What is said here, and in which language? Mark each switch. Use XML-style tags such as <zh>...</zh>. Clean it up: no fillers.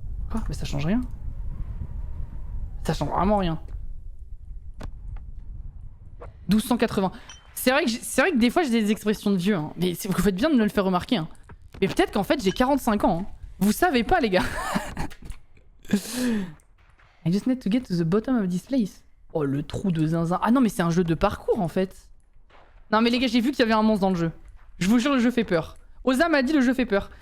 <fr>Quoi? Mais ça change rien. Ça change vraiment rien. 1280. C'est vrai que des fois j'ai des expressions de vieux, hein. Mais vous faites bien de me le faire remarquer. Hein. Mais peut-être qu'en fait j'ai 45 ans. Hein. Vous savez pas, les gars.</fr> <en>I just need to get to the bottom of this place.</en> <fr>Oh, le trou de zinzin. Ah non, mais c'est un jeu de parcours en fait. Non, mais les gars, j'ai vu qu'il y avait un monstre dans le jeu. Je vous jure, le jeu fait peur. Oza m'a dit le jeu fait peur.</fr>